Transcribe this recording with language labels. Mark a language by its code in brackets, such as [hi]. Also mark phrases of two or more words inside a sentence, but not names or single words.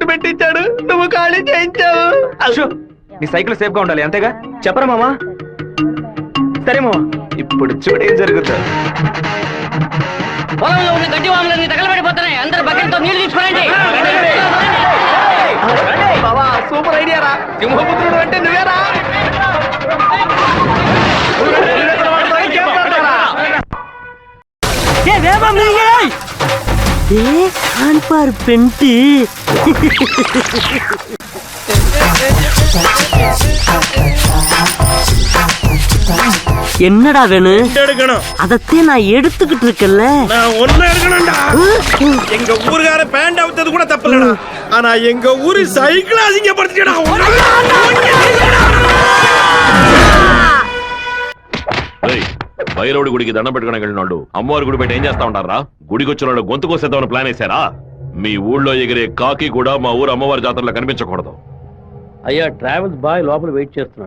[te] పట్టు పెట్టించాడు, నువ్వు ఖాళీ చేయించావు. అశో, నీ సైకిల్ సేఫ్ గా ఉండాలి అంతేగా. చెప్పరా మామా? సరే మామా, ఇప్పుడు చూడు ఏం జరుగుతుంది. పొలంలో ఉన్న గడ్డి వాములన్నీ తగలబడిపోతున్నాయి. అందరూ బకెట్ తో నీళ్లు తీసుకురండి. బావా [en] super idea [te] రా. సింహపుత్రుడు అంటే నువ్వేరా? [ta] பெண்டி என்னடா வேணும்? அதத்தே நான் எடுத்துக்கிட்டு இருக்கேன்ல. நான் ஒண்ணு எடுக்கணும்டா. எங்க ஊர்கார பேண்ட் அவுத்தது கூட தப்பு இல்லடா. ஆனா எங்க ஊரு சைக்கிள் அசிங்கப்படுத்திட்டா. [te] భైరవుడి గుడికి దండం పెట్టుకుని వెళ్ళినాడు అమ్మవారి గుడి బయట ఏం చేస్తా ఉంటారా? గుడికి వచ్చిన వాళ్ళు గొంతు కోసేద్దామని ప్లాన్ వేశారా? మీ ఊళ్ళో ఎగిరే కాకి కూడా మా ఊరు అమ్మవారి జాతరలో కనిపించకూడదు. అయ్యా [en] travels boy [te] లోపల వెయిట్ చేస్తున్నాడు.